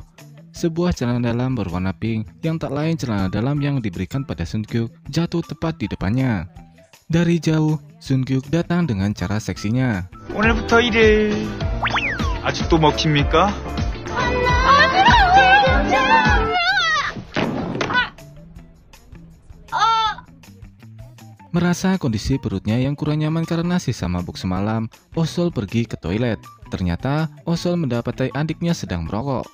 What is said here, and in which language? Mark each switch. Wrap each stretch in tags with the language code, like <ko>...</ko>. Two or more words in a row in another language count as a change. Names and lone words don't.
<id>Sebuah celana dalam berwarna pink yang tak lain celana dalam yang diberikan pada Sunkyuk jatuh tepat di depannya. Dari jauh, Sunkyuk datang dengan cara seksinya.</id> <ko>오늘부터 일해. 아직도 먹힙니까?</ko> <id>Merasa kondisi perutnya yang kurang nyaman karena sisa mabuk semalam, Osol pergi ke toilet. Ternyata Osol mendapati adiknya sedang merokok.</id>